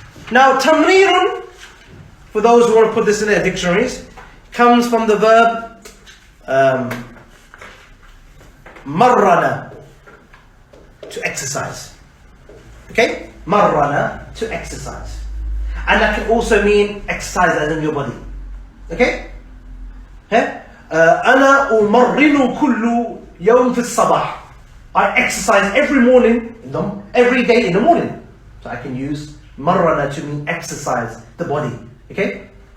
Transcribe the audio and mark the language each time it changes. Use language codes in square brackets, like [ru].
[en] Now, tamreenun, for those who want to put this in their dictionaries, comes from the verb marrana, to exercise. Okay? Marrana, to exercise. And that can also mean exercise as in your body. Okay? [ar] أنا أمرن كل يوم في الصباح. [en] I exercise every morning, every day in the morning. So I can use marrana to mean exercise the body. Okay?